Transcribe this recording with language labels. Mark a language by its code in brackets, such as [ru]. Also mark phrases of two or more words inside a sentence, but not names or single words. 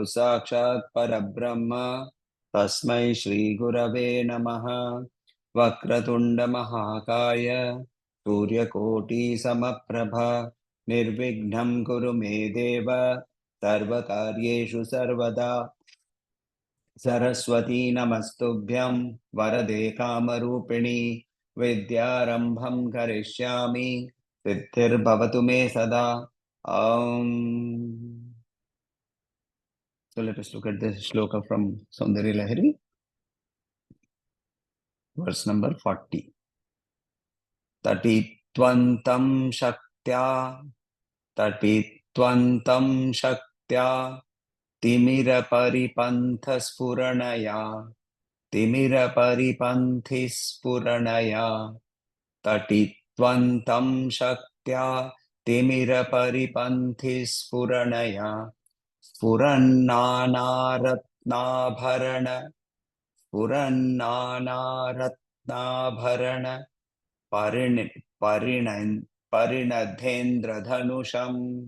[sa] साक्षात् परब्रह्म, तस्मै श्री गुरवे नमः, वक्रतुण्ड महाकाय, सूर्य कोटि समप्रभ, निर्विघ्नं गुरु मेदेव, सर्वकार्येषु सर्वदा, सरस्वती नमस्तुभ्यं वरदे कामरूपिणी विद्यारंभं करिष्यामि सिद्धिर्भवतु मे सदा [en] So let us look at the shloka from Soundarya Lahari, verse number 40. [sa] तटित्वन्तं शक्त्या, तटित्वन्तं शक्त्या, तिमिर परिपन्थ स्फुरणया, तिमिर परिपन्थि स्फुरणया, तटित्वन्तं शक्त्या तिमिरपरिपन्थिस्फुरणया स्फुरन्नानारत्नाभरण स्फुरन्नानारत्नाभरण परिण परिण परिणधेन्द्रधनुषम्